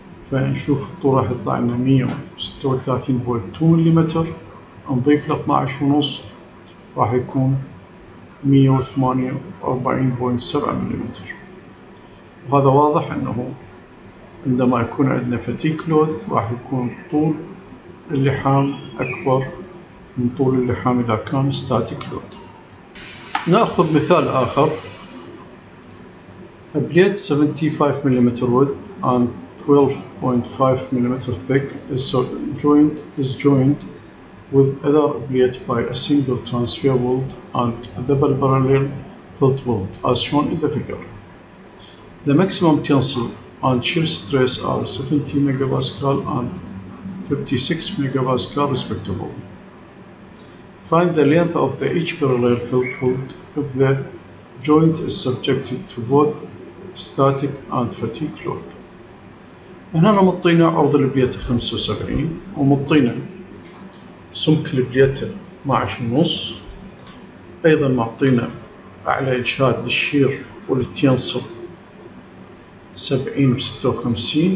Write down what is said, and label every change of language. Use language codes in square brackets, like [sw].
[ar] فنشوف الطول راح يطلع لنا 136.2 مليمتر، نضيف له 12.5 راح يكون 148.7 مليمتر. وهذا واضح أنه عندما يكون عندنا فتيك لود راح يكون طول اللحام أكبر من طول اللحام إذا كان ستاتيك لود. نأخذ مثال آخر. [en] A plate 75 mm width and 12.5 mm thick is joined with other plate by a single transfer weld and a double parallel fillet weld as shown in the figure. The maximum tensile and shear stress are 70 MPa and 56 MPa respectively. Find the length of each parallel fillet weld if the joint is subjected to both static and fatigue load. [ar] هنا مطينا عرض البليتة 75 ومطينا سمك البليتة 12.5. أيضا معطينا أعلى إجهاد للشير وللتنصب 70 و56.